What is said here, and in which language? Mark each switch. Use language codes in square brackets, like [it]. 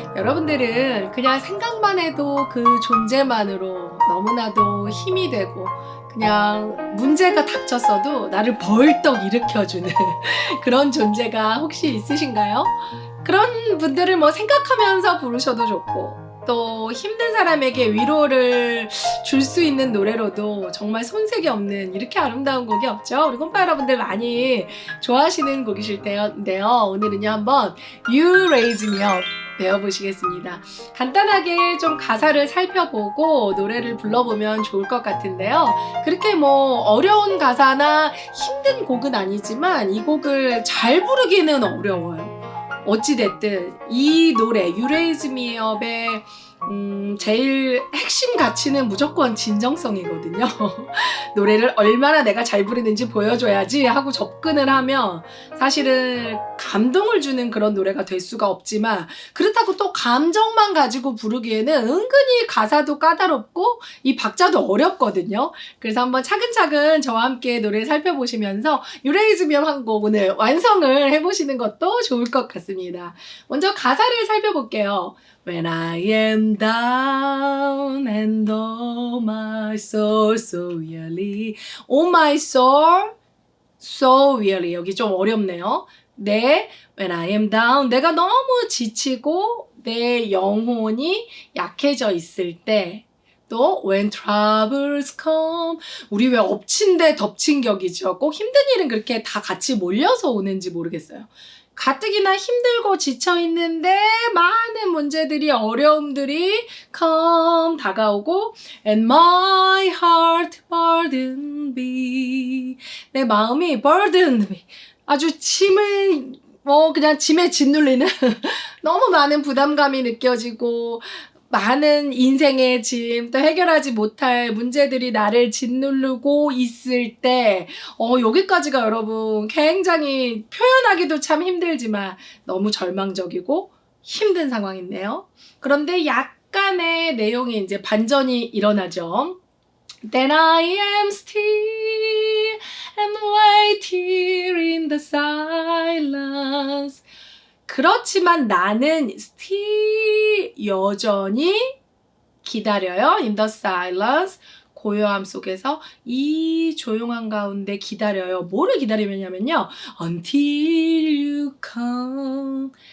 [ko] 여러분들은 그냥 생각만 해도 그 존재만으로 너무나도 힘이 되고 그냥 문제가 닥쳤어도 나를 벌떡 일으켜주는 그런 존재가 혹시 있으신가요? 그런 분들을 뭐 생각하면서 부르셔도 좋고 또 힘든 사람에게 위로를 줄 수 있는 노래로도 정말 손색이 없는 이렇게 아름다운 곡이 없죠. 우리 꼼파 여러분들 많이 좋아하시는 곡이실 텐데요. 오늘은요 한번 You Raise Me Up 배워보시겠습니다. 간단하게 좀 가사를 살펴보고 노래를 불러보면 좋을 것 같은데요. 그렇게 뭐 어려운 가사나 힘든 곡은 아니지만 이 곡을 잘 부르기는 어려워요. 어찌됐든 이 노래 You Raise Me Up의 제일 핵심 가치는 무조건 진정성이거든요. 노래를 얼마나 내가 잘 부르는지 보여줘야지 하고 접근을 하면 사실은 감동을 주는 그런 노래가 될 수가 없지만 그렇다고 또 감정만 가지고 부르기에는 은근히 가사도 까다롭고 이 박자도 어렵거든요. 그래서 한번 차근차근 저와 함께 노래를 살펴보시면서 You Raise Me Up 한 곡 오늘 완성을 해보시는 것도 좋을 것 같습니다. 먼저 가사를 살펴볼게요. [en] When I am down and oh my soul so weary, oh my soul so weary. [ko] 여기 좀 어렵네요. 네, [en] when I am down, [ko] 내가 너무 지치고 내 영혼이 약해져 있을 때, 또 [en] when troubles come, [ko] 우리 왜 엎친 데 덮친 격이죠. 꼭 힘든 일은 그렇게 다 같이 몰려서 오는지 모르겠어요. 가뜩이나 힘들고 지쳐있는데 많은 문제들이 어려움들이 come 다가오고 [en] and my heart burdened be, [ko] 내 마음이 [en] burdened be, [ko] 아주 짐을 그냥 짐에 짓눌리는 너무 많은 부담감이 느껴지고 많은 인생의 짐, 또 해결하지 못할 문제들이 나를 짓누르고 있을 때 여기까지가 여러분 굉장히 표현하기도 참 힘들지만 너무 절망적이고 힘든 상황인데요. 그런데 약간의 내용이 이제 반전이 일어나죠. [en] Then I am still and wait here in the silence. [ko] 그렇지만 나는 still 여전히 기다려요. [en] In the silence. [ko] 고요함 속에서 이 조용한 가운데 기다려요. 뭐를 기다리냐면요. [en] Until you come.